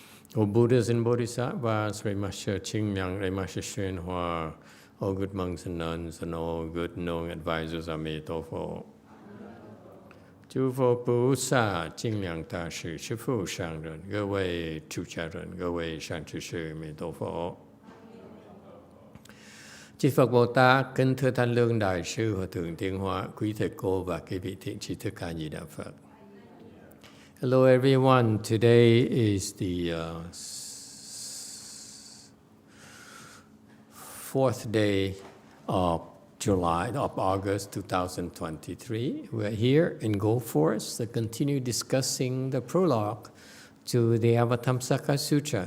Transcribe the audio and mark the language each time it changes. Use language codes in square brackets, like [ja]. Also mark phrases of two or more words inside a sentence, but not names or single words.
[en] All Buddhas and Bodhisattvas, Remasha Qingmyang, Remasha YongHua, all good monks and nuns, and all good knowing advisors, Emitofuo. [zh] 诸佛菩萨尽量大师师父上人，各位出家人，各位善知识，弥陀佛。 [vi] Chư Phật Bồ Tát, kính thưa Thanh Lương Đại sư Hòa thượng Tiến Hóa, quý thầy cô và quý vị thiện tri thức A Di Đà Phật. [en] Hello everyone. Today is the fourth day of August 2023. We're here in Gold Forest to continue discussing the prologue to the Avatamsaka Sutra.